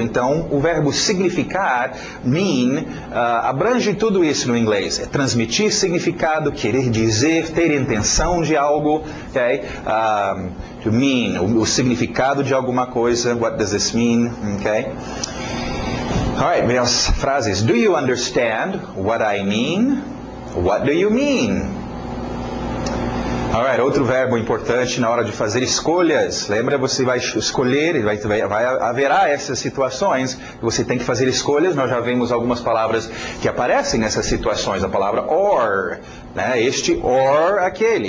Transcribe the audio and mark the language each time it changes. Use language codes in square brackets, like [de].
[pt] Então, o verbo significar, mean, abrange tudo isso no inglês. É transmitir significado, querer dizer, ter intenção de algo, okay? [en] To mean, [pt] o significado de alguma coisa. [en] What does this mean? Okay? Alright, [pt] vem as frases. [en] Do you understand what I mean? What do you mean? [pt] Alright, outro verbo importante na hora de fazer escolhas. Lembra, você vai escolher, haverá essas situações que você tem que fazer escolhas. Nós já vimos algumas palavras que aparecem nessas situações. A palavra or, né? Este or, aquele.